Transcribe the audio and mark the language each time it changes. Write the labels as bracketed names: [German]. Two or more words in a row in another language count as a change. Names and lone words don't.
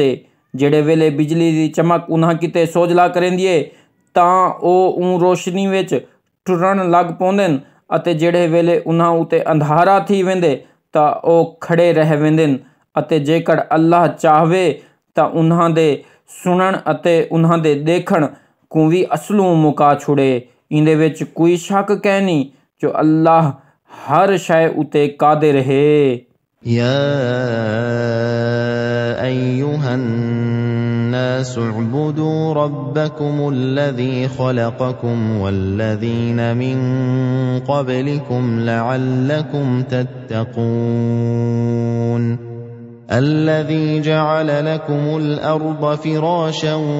[Saraiki] ਜਿਹੜੇ ਵੇਲੇ ਬਿਜਲੀ ਦੀ ਚਮਕ ਉਨ੍ਹਾਂ ਕਿਤੇ ਸੋਝਲਾ ਕਰੇਂਦੀ ਏ ਤਾਂ ਉਹ ਰੋਸ਼ਨੀ ਵਿੱਚ ਟੁਰਨ ਲੱਗ ਪਾਉਂਦੇ ਅਤੇ ਜਿਹੜੇ ਵੇਲੇ ਉਨ੍ਹਾਂ ਉਤੇ ਅੰਧਾਰਾ ਥੀ ਵੈਂਦੇ ਤਾਂ ਉਹ ਖੜੇ ਰਹਿ ਵੈਂਦੇ ਅਤੇ ਜੇਕਰ ਅੱਲਾਹ ਚਾਹਵੇ ਤਾਂ ਉਨ੍ਹਾਂ ਦੇ ਸੁਣਨ ਅਤੇ ਉਨ੍ਹਾਂ ਦੇ ਦੇਖਣ ਕੋ ਵੀ ਅਸਲੋਂ ਮੁਕਾ ਛੁੜੇ। ਇਹਦੇ ਵਿੱਚ ਕੋਈ ਸ਼ੱਕ ਕਹਿ ਨਹੀਂ ਜੋ ਅੱਲਾਹ ਹਰ ਸ਼ੈ ਉਤੇ ਕਾਦਰ ਹੈ। [Arabic] يا أيها الناس اعبدوا ربكم الذي خلقكم والذين من قبلكم لعلكم تتقون الذي جعل لكم الأرض فراشا